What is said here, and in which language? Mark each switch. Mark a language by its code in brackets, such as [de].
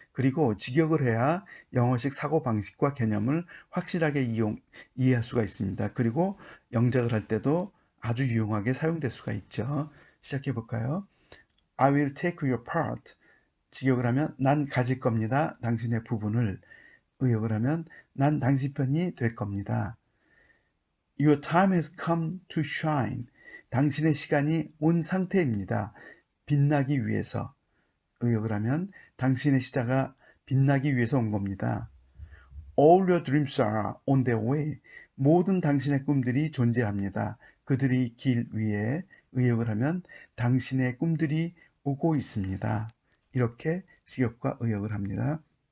[ko] 그리고 직역을 해야 영어식 사고방식과 개념을 확실하게 이해할 수가 있습니다. 그리고 영작을 할 때도 아주 유용하게 사용될 수가 있죠. 시작해 볼까요? [en] I will take your part. [ko] 직역을 하면 난 가질 겁니다. 당신의 부분을. 의역을 하면 난 당신 편이 될 겁니다. [en] Your time has come to shine. [ko] 당신의 시간이 온 상태입니다. 빛나기 위해서. 의역을 하면 당신의 시대가 빛나기 위해서 온 겁니다. [en] All your dreams are on their way. [ko] 모든 당신의 꿈들이 존재합니다. 그들이 길 위에. 의역을 하면 당신의 꿈들이 오고 있습니다. 이렇게 직역과 의역을 합니다.